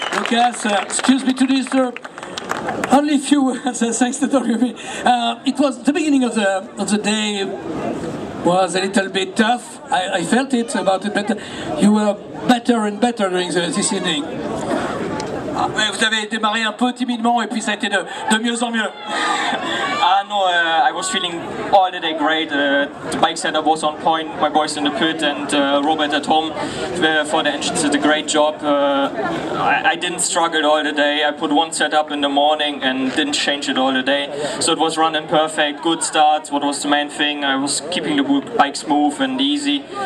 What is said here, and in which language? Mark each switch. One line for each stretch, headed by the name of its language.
English: Yes, excuse me to disturb. Only a few words, thanks to WB. It was the beginning of the day was a little bit tough. I felt it about it, but you were better and better during this evening.
French: Vous avez démarré un peu timidement et puis ça a été de mieux en mieux.
English: No, I was feeling all the day great. The bike setup was on point. My boys in the pit and Robert at home for the engines did a great job. I didn't struggle all the day. I put one setup in the morning and didn't change it all the day. So it was running perfect, good starts. What was the main thing? I was keeping the bike smooth and easy.